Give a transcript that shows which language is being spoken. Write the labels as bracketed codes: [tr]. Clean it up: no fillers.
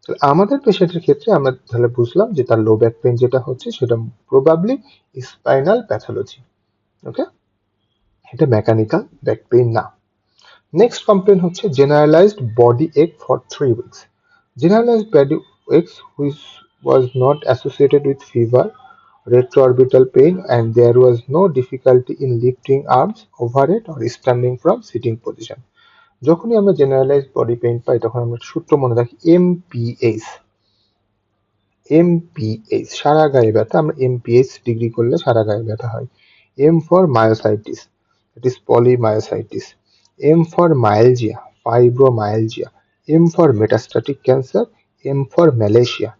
[bn] আমাদের পেশেন্টের ক্ষেত্রে আমরা তাহলে বুঝলাম যে তার লো ব্যাক পেইন যেটা হচ্ছে সেটা প্রবাবলি স্পাইনাল প্যাথোলজি। ওকে, এটা মেকানিক্যাল ব্যাক পেইন না। নেক্সট কমপ্লেন হচ্ছে [en] Generalized body ache for 3 weeks. Generalized body aches which was not associated with fever, retroorbital pain, and there was no difficulty in lifting arms overhead or standing from sitting position. [bn] যখনই আমরা generalised body pain পাই তখন আমরা সূত্র মনে রাখি MPH. MPH সারা গায়ে ব্যথা, আমরা এমপিএইচ ডিগ্রি করলে সারা গায়ে ব্যথা হয়। [en] M for myositis, it is polymyositis. M for myalgia, fibromyalgia. M for metastatic cancer, M for malacia.